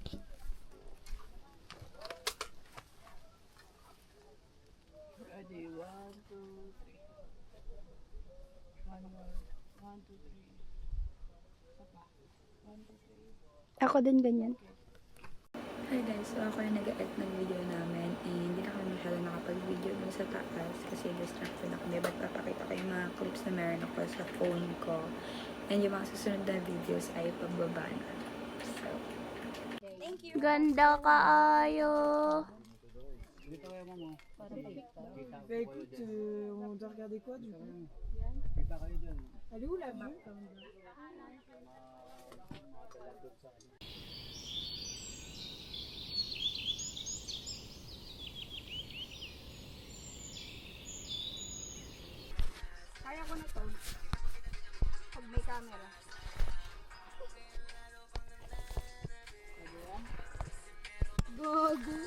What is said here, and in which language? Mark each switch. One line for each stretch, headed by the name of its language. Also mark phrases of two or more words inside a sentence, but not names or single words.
English: Ready, 1, 2, 3. One more. 1, 2, 3.
Filipino: Isa pa. 1, 2, 3. Ako din ganyan.
English: Hi guys,
Filipino: so ako yung nag-edit ng video namin and hindi na kami masyado nakapag-video dun sa taas kasi distracted ako. But papakita ko yung mga clips na meron ako sa phone ko and yung mga susunod na videos ay pagbaba na.
English: So, thank you!
Cebuano: Ganda kaayo.
Filipino: Dito kayo mo.
French: Bah écoute, on doit regarder quoi du coup?
Filipino: Kita kayo dyan.
French: Elle est où la vue?
Filipino: Kaya ko na to. Pag may camera. Gago.